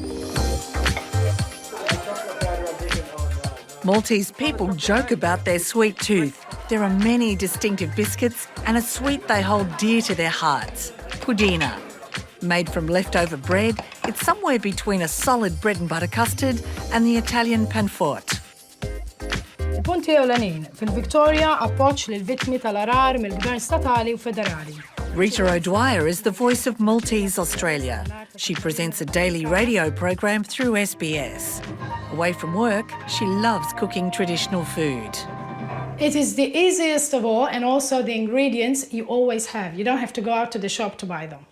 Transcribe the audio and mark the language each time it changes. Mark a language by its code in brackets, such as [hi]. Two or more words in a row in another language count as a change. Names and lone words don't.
[en] Maltese people joke about their sweet tooth. There are many distinctive biscuits and a sweet they hold dear to their hearts, pudina. Made from leftover bread, it's somewhere between a solid bread and butter custard and the Italian panforte. [mt] Il-punti ewlenin fil-Victoria appoġġ lill-vittmi tal-arar mill-Gvern statali u federali. [en] Rita O'Dwyer is the voice of Maltese Australia. She presents a daily radio program through SBS. Away from work, she loves cooking traditional food. It is the easiest of all, and also the ingredients you always have. You don't have to go out to the shop to buy them.